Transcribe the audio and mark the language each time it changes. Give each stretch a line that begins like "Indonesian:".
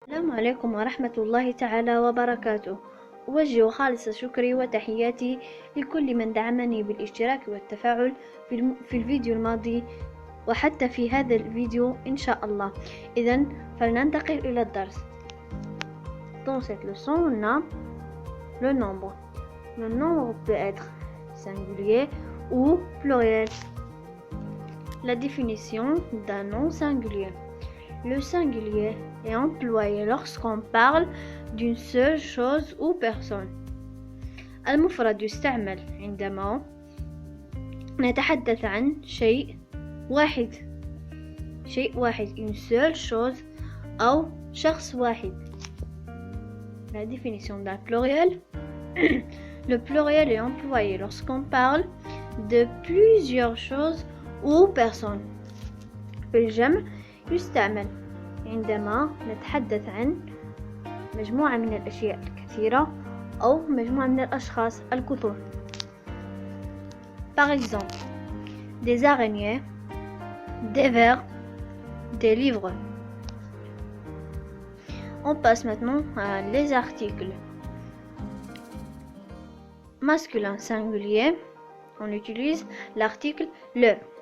Arabic: السلام عليكم ورحمة الله تعالى وبركاته. أوجه خالص شكري وتحياتي لكل من دعمني بالاشتراك والتفاعل في الفيديو الماضي وحتى في هذا الفيديو إن شاء الله. إذن فلننتقل إلى الدرس.
French: Dans cette leçon, on a le nombre. Le nombre peut être singulier ou pluriel. La définition d'un nom singulier. Le singulier est employé lorsqu'on parle d'une seule chose ou personne.
Arabic: المفرد يستعمل عندما نتحدث عن شيء واحد.
French: Une seule chose
Arabic: أو شخص واحد.
French: La définition d'un pluriel. Le pluriel est employé lorsqu'on parle de plusieurs choses ou personnes.
Arabic: في الجمع يستعمل عندما نتحدث عن مجموعة من الأشياء الكثيرة أو مجموعة من الأشخاص الكثر.
French: Par exemple, des araignées, des vers, des livres. On passe maintenant à les articles. Masculin singulier, on utilise l'article le.